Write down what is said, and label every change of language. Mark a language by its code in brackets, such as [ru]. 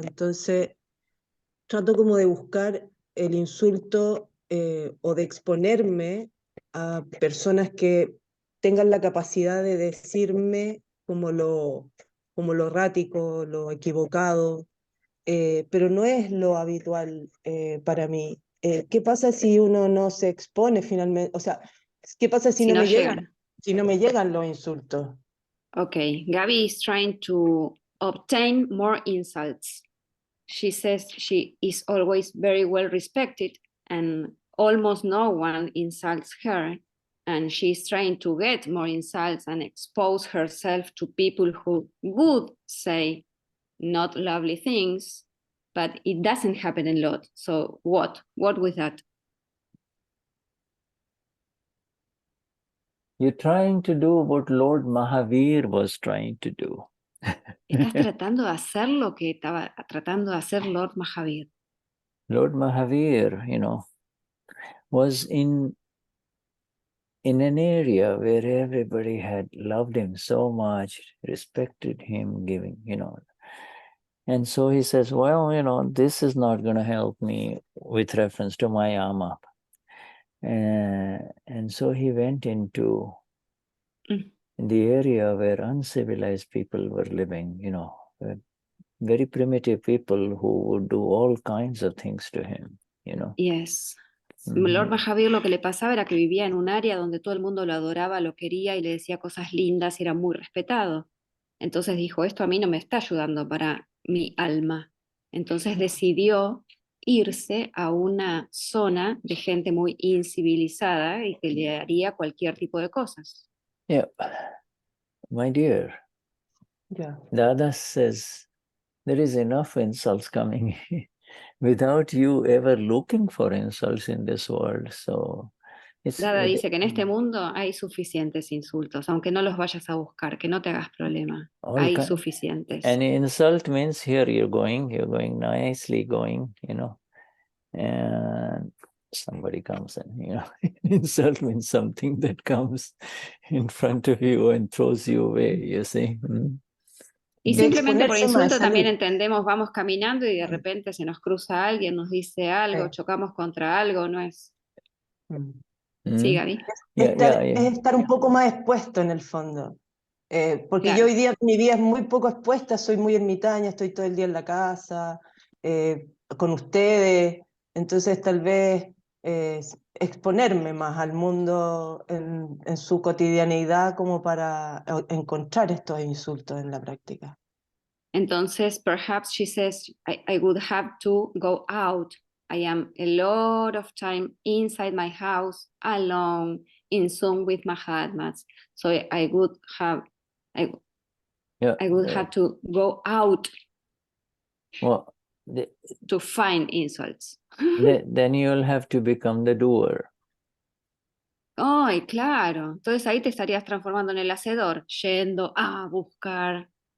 [es] Entonces trato como de buscar el insulto o de exponerme a personas que tengan la capacidad de decirme como lo errático, lo equivocado, pero no es lo habitual para mí. ¿Qué pasa si uno no se expone finalmente? O sea, ¿qué pasa si Si no no me llegan. si no me llegan los insultos? [en] Okay, Gaby is trying to obtain more insults. She says she is always very well respected and almost no one insults her. And she's trying to get more insults and expose herself to people who would say not lovely things, but it doesn't happen a lot. So what with that? You're trying to do what Lord Mahavir was trying to do. [es] Estás tratando de hacer lo que estaba tratando de hacer Lord Mahavir. [en] Lord Mahavir, was in an area where everybody had loved him so much, respected him, giving, And so he says, well, this is not going to help me with reference to my ama. And so he went into the area where uncivilized people were living, very primitive people who would do all kinds of things to him, Yes. [es] Lord Mahavir lo que le pasaba era que vivía en un área donde todo el mundo lo adoraba, lo quería y le decía cosas lindas y era muy respetado. Entonces dijo, esto a mí no me está ayudando para mi alma. Entonces decidió irse a una zona de gente muy incivilizada y que le haría cualquier tipo de cosas. [en] Yeah, my dear, Dada says there is enough insults coming without you ever looking for insults in this world. So [es] Dada dice que en este mundo hay suficientes insultos, aunque no los vayas a buscar, que no te hagas problema. Hay suficientes. [en] And insult means here you're going nicely going, and somebody comes and, insult means something that comes in front of you and throws you away, you see. [es] Y simplemente por insulto también entendemos, vamos caminando y de repente se nos cruza alguien, nos dice algo, chocamos contra algo, no es... Sí, Gaby. Es estar un poco más expuesto en el fondo. Porque yo hoy día, mi vida es muy poco expuesta, soy muy ermitaña, estoy todo el día en la casa, con ustedes, entonces tal vez exponerme más al mundo en su cotidianeidad como para encontrar estos insultos en la práctica. [en] Entonces, perhaps she says, I would have to go out. I am a lot of time inside my house, alone, in Zoom with Mahatmas. So I would have to go out to find insults. Then you'll have to become the doer. [es] Ay, claro. Entonces ahí te estarías transformando en el hacedor, yendo a buscar.